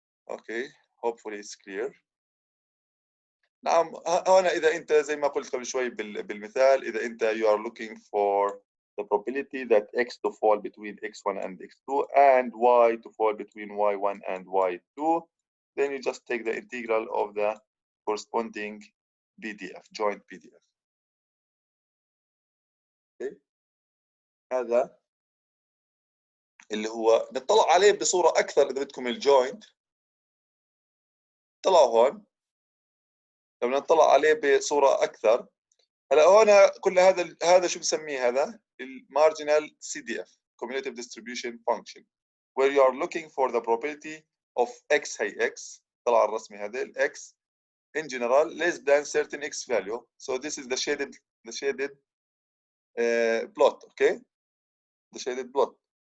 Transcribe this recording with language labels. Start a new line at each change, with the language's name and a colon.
English: Okay, hopefully it's clear.
Arabic: نعم هنا إذا أنت
English: زي ما قلت قبل شوي بالمثال إذا أنت you are looking for the probability that x to fall between x1 and x2 and y to fall between y1 and y2, then you just take the integral of the corresponding PDF, joint PDF. Okay.
Arabic: هذا اللي هو نطلع عليه بصورة أكثر إذا بدكم الجوينت. طلعوا هون لما نطلع عليه بصورة أكثر. هلا هون كل هذا شو بسميه هذا؟ المارجنال
English: CDF cumulative distribution function where you are looking for the probability of x
Arabic: هي x طلع الرسمي هذا ال
English: x in general less than certain x value. So this is the shaded plot, okay? The shaded plot.